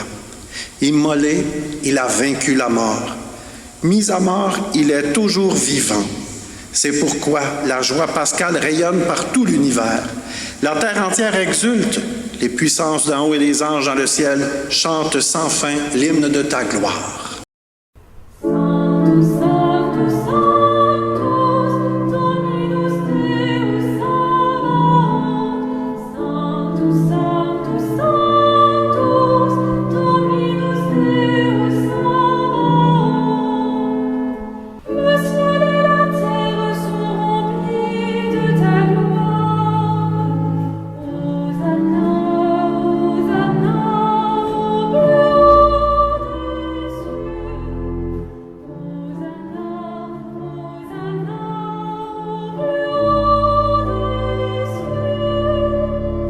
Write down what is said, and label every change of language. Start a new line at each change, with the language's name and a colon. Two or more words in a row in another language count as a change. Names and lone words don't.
French: Immolé, il a vaincu la mort. Mis à mort, il est toujours vivant. C'est pourquoi la joie pascale rayonne par tout l'univers. La terre entière exulte, les puissances d'en haut et les anges dans le ciel chantent sans fin l'hymne de ta gloire.
Latin: Sanctus, Sanctus, Sanctus, Dominus Deus Sabaoth. Sanctus, Sanctus, Sanctus, Dominus Deus Sabaoth.
French: Le ciel et la terre sont remplis de ta gloire.
Latin: Hosanna, Hosanna,
French: au plus haut des cieux.
Latin: Hosanna, Hosanna,
French: au plus haut des cieux.